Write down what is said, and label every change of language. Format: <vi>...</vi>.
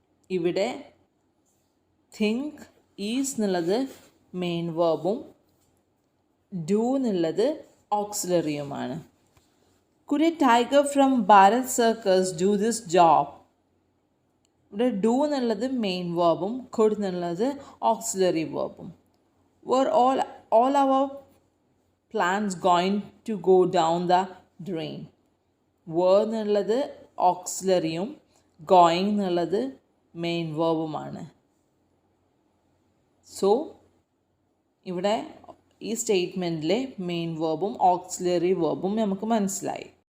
<ml>ഇവിടെ think is എന്നുള്ളത് main വേർബും do എന്നുള്ളത് ഓക്സിലറിയുമാണ്.</ml> <en>Could a tiger from Bharat circus do this job?</en> <ml>ഇവിടെ ഡു എന്നുള്ളത് മെയിൻ വേർബും കുഡ് എന്നുള്ളത് auxiliary വേർബും.</ml> <en>were all our plans going to go down the drain?</en> <ml>were എന്നുള്ളത് ഓക്സിലറിയും going എന്നുള്ളത് main വേർബുമാണ്. So ഇവിടെ ഈ സ്റ്റേറ്റ്മെൻറ്റിലെ മെയിൻ വേർബും ഓക്സിലറി വേർബും നമുക്ക് മനസ്സിലായി.</ml>